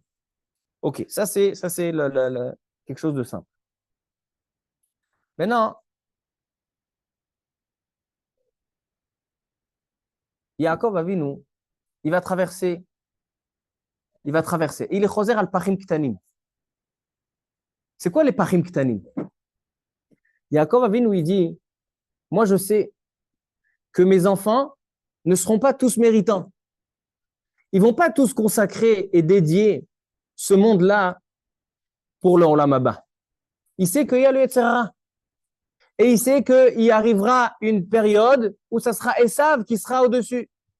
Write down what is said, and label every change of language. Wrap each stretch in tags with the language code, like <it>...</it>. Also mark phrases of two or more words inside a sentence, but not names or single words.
<fr>Ok, ça c'est quelque chose de simple. Maintenant, Yaakov Avinu, il va traverser. Il est</fr> <he>חוזר על פכים קטנים.</he> <fr>C'est quoi les</fr> <he>פכים קטנים?</he> <fr>Yaakov Avinu, il dit, moi je sais que mes enfants ne seront pas tous méritants. Ils vont pas tous consacrer et dédier ce monde-là pour le</fr> <he>עולם הבא.</he> <fr>Il sait qu'il y a le</fr> <he>יצר הרע.</he> <fr>Et il sait qu'il arrivera une période où ça sera Esav qui sera au-dessus.</fr>